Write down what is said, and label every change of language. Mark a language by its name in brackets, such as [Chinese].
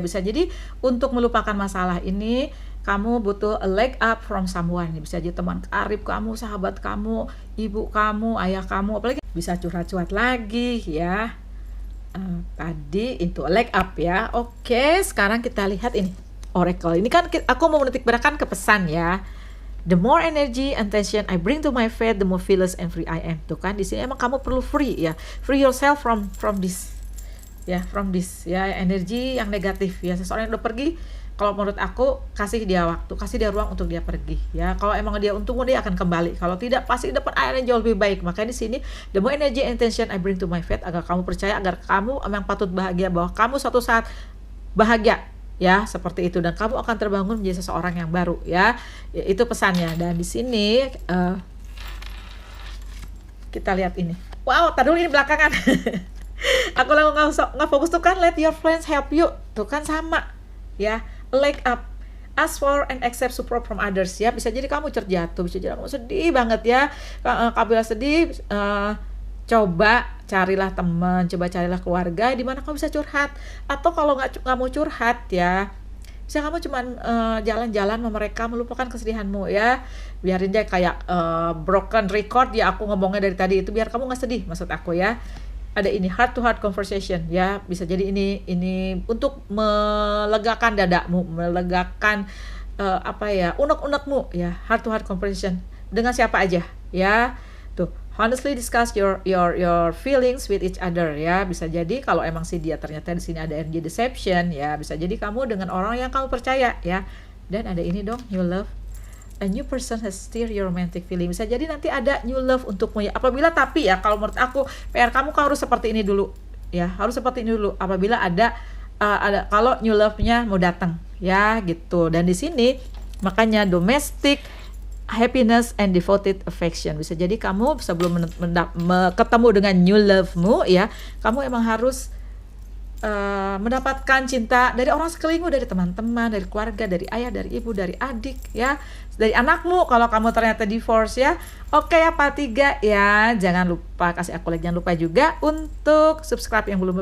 [Indonesian] Bisa jadi untuk melupakan masalah ini kamu butuh [English] a leg up from someone. [Indonesian] Bisa jadi teman karib kamu, sahabat kamu, ibu kamu, ayah kamu, apalagi bisa curhat-curhat lagi ya. Tadi itu leg up ya. Oke, sekarang kita lihat ini Oracle. Ini kan aku mau menitik beratkan ke pesan ya. [English] The more energy and tension I bring to my faith, the more fearless and free I am. [Indonesian] Tuh kan di sini emang kamu perlu free ya. [English] Free yourself from this. [Indonesian] Ya, from this ya, energi yang negatif ya. Seseorang yang udah pergi, kalau menurut aku kasih dia waktu, kasih dia ruang untuk dia pergi ya. Kalau emang dia untukmu, dia akan kembali. Kalau tidak, pasti dapat air yang jauh lebih baik. Makanya di sini [English] the more energy and tension I bring to my faith, [Indonesian] agar kamu percaya, agar kamu emang patut bahagia, bahwa kamu suatu saat bahagia ya, seperti itu, dan kamu akan terbangun menjadi seseorang yang baru ya. Itu pesannya. Dan di sini kita lihat ini. Wow, tadi dulu ini belakangan. Aku langsung nggak fokus tuh kan, [English] let your friends help you. [Indonesian] Tuh kan sama ya, leg up. [English] Ask for and accept support from others ya. [Indonesian] Bisa jadi kamu terjatuh, bisa jadi kamu sedih banget ya. Kabila sedih, coba carilah teman, coba carilah keluarga di mana kamu bisa curhat. Atau kalau nggak mau curhat ya, bisa kamu cuman jalan-jalan sama mereka, melupakan kesedihanmu ya. Biarin dia kayak broken record ya, aku ngomongnya dari tadi itu, biar kamu nggak sedih, maksud aku ya. Ada ini heart to heart conversation ya. Bisa jadi ini untuk melegakan dadamu, melegakan unek-unekmu ya. Heart to heart conversation dengan siapa aja ya. Tuh, [English] honestly discuss your feelings with each other [Indonesian] ya. Bisa jadi kalau emang sih dia ternyata di sini ada energy deception ya, bisa jadi kamu dengan orang yang kamu percaya ya. Dan ada ini dong, new love. [English] A new person has stirred your romantic feeling. [Indonesian] Bisa jadi nanti ada new love untukmu ya. Apabila, tapi ya kalau menurut aku PR kamu harus seperti ini dulu ya. Harus seperti ini dulu apabila ada kalau new love-nya mau datang ya gitu. Dan di sini makanya domestic happiness and devoted affection. Bisa jadi kamu sebelum ketemu dengan new love-mu ya, kamu emang harus mendapatkan cinta dari orang sekelilingmu, dari teman-teman, dari keluarga, dari ayah, dari ibu, dari adik ya, dari anakmu kalau kamu ternyata divorce ya. Oke ya, part 3 ya. Jangan lupa kasih aku like, jangan lupa juga untuk subscribe yang belum.